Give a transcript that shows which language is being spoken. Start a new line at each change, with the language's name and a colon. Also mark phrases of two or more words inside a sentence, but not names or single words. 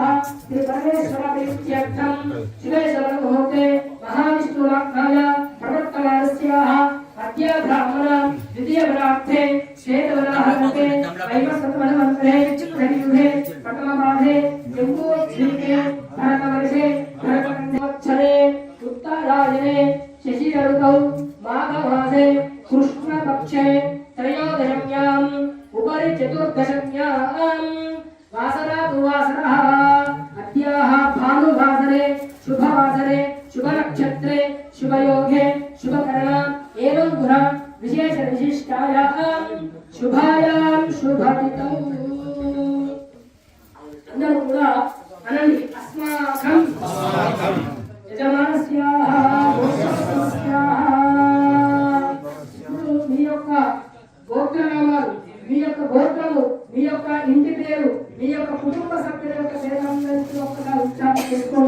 Sanskrit: శ్రీ పరమేశ్వర ప్రీత్యర్థం శివే సర్వభూతే మహావిష్ణురాజ్ఞాయ ప్రవర్తమానస్యాః అద్య బ్రాహ్మణ ద్వితీయ ప్రార్థే శ్వేతవరాహతే వైవస్వతమన్వంతరే కలియుగే ప్రథమపాదే జంబూద్వీపే భరతవర్షే భరతఖండోచ్చరే उत्तरायणे शशि ऋतौ माघमासे कृष्णपक्षे त्रयोदश्याम् उपरि चतुर्दश्याम् वासरा तु वासरः अद्याः भानुवासरे शुभवासरे शुभनक्षत्रे शुभयोगे शुभकरण एवं गुण विशेष विशिष्टायाम् शुभायां शुभतिथौ
Telugu: అందరూ కూడా అనండి
Sanskrit: అస్మాకం యజమానస్యాః
Telugu: మీ యొక్క గోత్రనామాలు మీ యొక్క గోత్రము మీ యొక్క ఇంటి పేరు మీ యొక్క కుటుంబ సభ్యుల యొక్క పేరు ఒక్కసారి ఉచ్చారణ చేసుకొని